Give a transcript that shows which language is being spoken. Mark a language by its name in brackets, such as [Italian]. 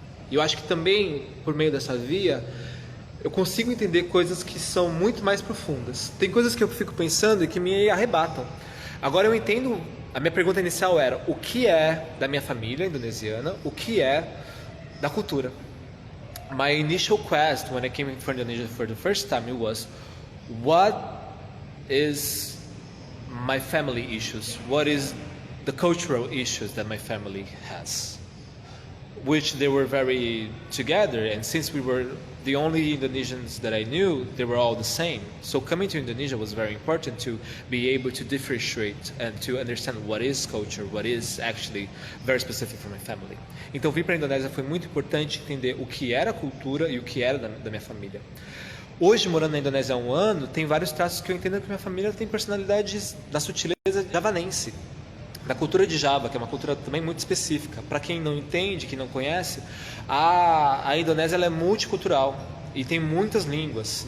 [Portuguese] E eu acho que também, por meio dessa via, eu consigo entender coisas que são muito mais profundas. Tem coisas que eu fico pensando e que me arrebatam. Agora eu entendo, a minha pergunta inicial era, o que é da minha família indonesiana, o que é da cultura? [English] My initial quest when I came for Indonesia for the first time, it was, what is my family issues? What is the cultural issues that my family has? Which they were very together, and since we were the only Indonesians that I knew, they were all the same. So coming to Indonesia was very important to be able to differentiate and to understand what is culture, what is actually very specific for my family. [Portuguese] Então vir para a Indonésia foi muito importante entender o que era cultura e o que era da minha família. Hoje, morando na Indonésia há um ano, tem vários traços que eu entendo que minha família tem personalidades da sutileza javanense, da cultura de Java, que é uma cultura também muito específica. Para quem não entende, quem não conhece, a Indonésia ela é multicultural e tem muitas línguas.